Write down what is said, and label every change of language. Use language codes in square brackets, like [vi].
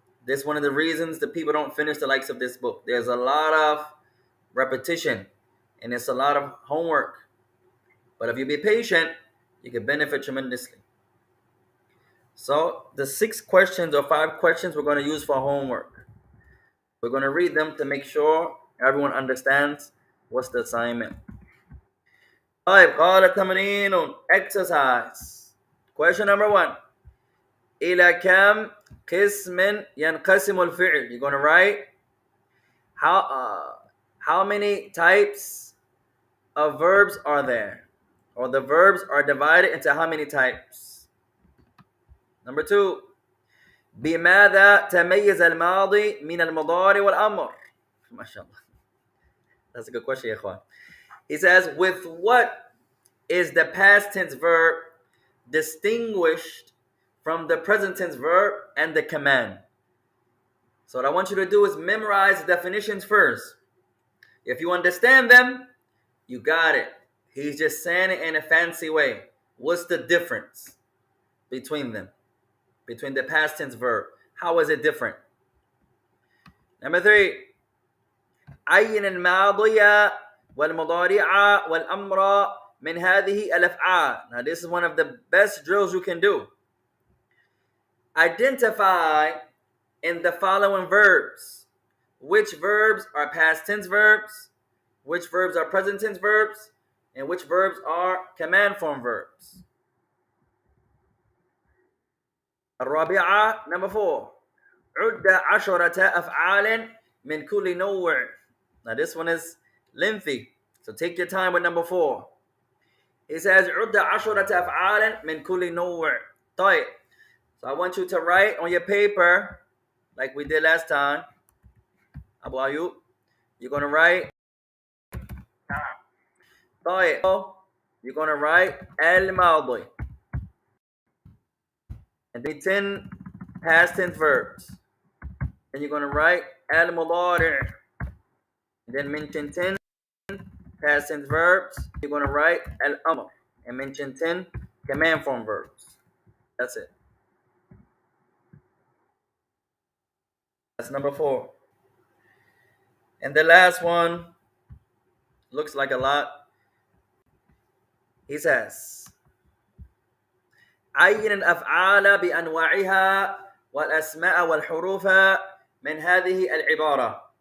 [en] This is one of the reasons that people don't finish the likes of this book. There's a lot of repetition and it's a lot of homework. But if you be patient, you can benefit tremendously. So the 6 questions or 5 questions we're going to use for homework. We're going to read them to make sure everyone understands what's the assignment. [ar] طيب قال تمرين exercise. [en] Question number 1. [ar] إلى كم قسم ينقسم الفعل. [en] You're going to write how many types of verbs are there, or the verbs are divided into how many types. Number 2. [ar] بماذا تميز الماضي من المضارع والأمر؟ ما شاء Allah. [en] That's a good question, ya ikhwan. He says, with what is the past tense verb distinguished from the present tense verb and the command? So what I want you to do is memorize the definitions first. If you understand them, you got it. He's just saying it in a fancy way. What's the difference between them? Between the past tense verb. How is it different? Number 3. [ar] عين الماضي والمضارع والأمر من هذه الأفعال. [en] Now this is one of the best drills you can do. Identify in the following verbs which verbs are past tense verbs, which verbs are present tense verbs, and which verbs are command form verbs. [ar] الرابعة, [en] number 4. [ar] عد 10 أفعال من كل نوع. [en] Now this one is lengthy, so take your time with number 4. It says [ar] عد 10 أفعال من كل نوع. طيب. [en] So I want you to write on your paper, like we did last time. Abu Ayub, you're going to write. [ar] طيب. [en] You're going to write الماضي. And then 10 past tense verbs. Then you're going to write المضارع. And then mention 10 past tense verbs. You're going to write al-amr. And mention 10 command form verbs. That's it. That's number 4. And the last one looks like a lot. He says, [ar] عين الأفعال بأنواعها والأسماء والحروف من هذه العبارة.